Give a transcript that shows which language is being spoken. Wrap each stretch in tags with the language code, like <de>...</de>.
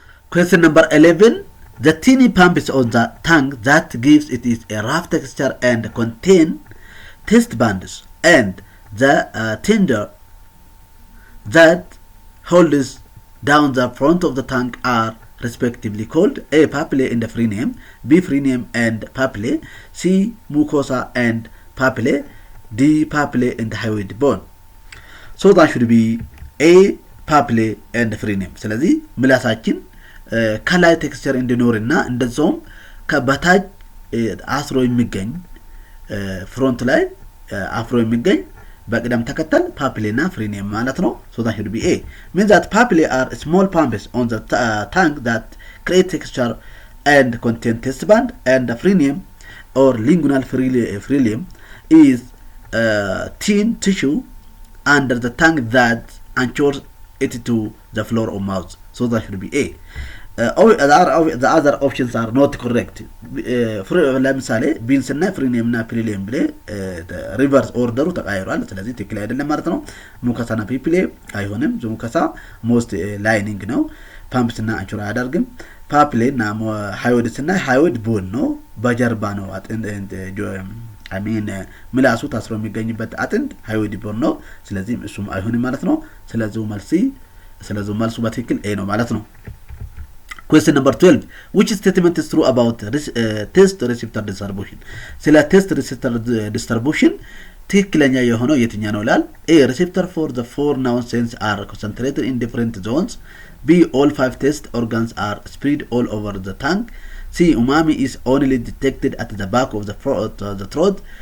<en>Question number 11. The tiny pumps on the tongue that gives it is a rough texture and contain taste buds, and the tender that holds down the front of the tongue are respectively called A papillae and frenum, B frenum and papillae, C mucosa and papillae, D papillae and hyoid bone. So that should be A papillae and frenum.</en> <am>ስለዚህ ምላሳችን ከላይ ቴክስቸር እንዲኖርና እንደዛውም ከበታች አስሮ የሚገኝ ፍሮንት ላይ አፍሮ የሚገኝ በቅደም ተከተል ፓፒሌና ፍሬኒየም ማለት ነው።</am> <en>So that should be A. Means that papillae are small pumps on the tongue that create texture and contain taste bud, and the frenum or lingual frenum is thin tissue under the tongue that anchors it to the floor of mouth. So that should be A. The other options are not correct.</en> <am>ለምሳሌ ቢንስ እና ፍሪኒየም እና ፒሊየም ብለ ሪቨርስ ኦርደሩ ተቀያይሯል። ስለዚህ ትክክል አይደለም ማለት ነው። ሙከሳና ፒፒሌ አይሆንም። ሙከሳ ሞስት ላይኒንግ ነው። ፓምፕስ እና አንቹራ አያደርግም። ፓፕሌ እና ሃይወድስ እና ሃይወድ ቦን ነው በጀርባ ነው አጥንት አሚን ምላሱ ታስሮ የሚገኝበት አጥንት ሃይወድ ቦን ነው ስለዚህ እሱም አይሆንም ማለት ነው ስለዚህ መልሱ በትክክል ኤ ነው ማለት ነው</am> <en>Question number 12 which statement is true about test receptor distribution</en> <am>ስለ test receptor distribution ትክክለኛ የሆነው የትኛው ነው ይላል</am> <en>A receptor for the four nerve cells are concentrated in different zones B all five test organs are spread all over the tongue C umami is only detected at the back of the throat</en>